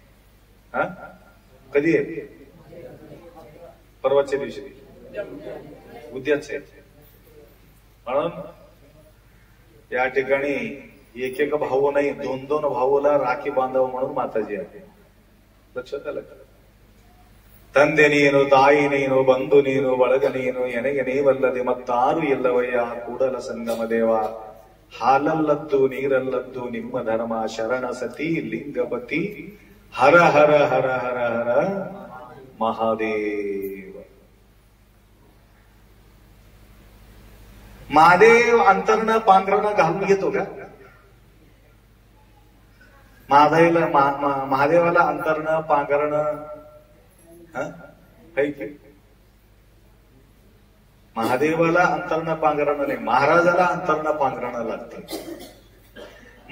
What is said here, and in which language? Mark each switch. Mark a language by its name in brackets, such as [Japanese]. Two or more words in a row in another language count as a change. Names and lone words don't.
[Marathi] कधी आहे? परवाच्या दिवशी, उद्याच आहे. म्हणून या ठिकाणी एक एक भाऊ नाही, 2-2 भाऊला राखी बांधावं म्हणून माताजी आहे. लक्षात आलं का? [Kannada] ತಂದೆ ನೀನು, ತಾಯಿ ನೀನು, ಬಂಧು ನೀನು, ಬಳಗ ನೀನು, ಎನೆಗೆ ನೀವಲ್ಲದೆ ಮತ್ತಾರು ಎಲ್ಲವಯ್ಯ ಕೂಡಲ ಸಂಗಮ ದೇವ. ಹಾಲಲ್ಲದ್ದು ನೀರಲ್ಲದ್ದು ನಿಮ್ಮ ಧರ್ಮ, ಶರಣ ಸತಿ ಲಿಂಗಪತಿ, ಹರ ಹರ ಹರ ಹರ ಹರ महादेव. [Marathi] महादेव अंतरनं पांघरणं घालून घेतो का? महादेवाला अंतरनं पांघरणं महादेवाला अंतरनं पांघरणं नाही, महाराजाला अंतरनं पांघरणं लागतं.